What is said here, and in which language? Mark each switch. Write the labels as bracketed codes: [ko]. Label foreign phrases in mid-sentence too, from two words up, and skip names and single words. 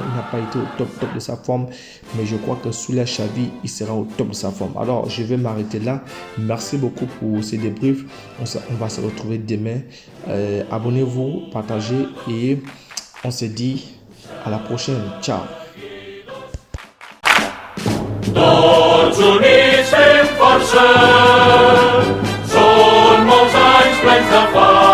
[fr] Il n'a pas été au top de sa forme, mais je crois que sous la Xavi, il sera au top de sa forme. Alors, je vais m'arrêter là. Merci beaucoup pour ces débriefs. On va se retrouver demain. Abonnez-vous, partagez et on se dit à la prochaine. Ciao. [ca] Tots units fem força, són molts anys plens de fam.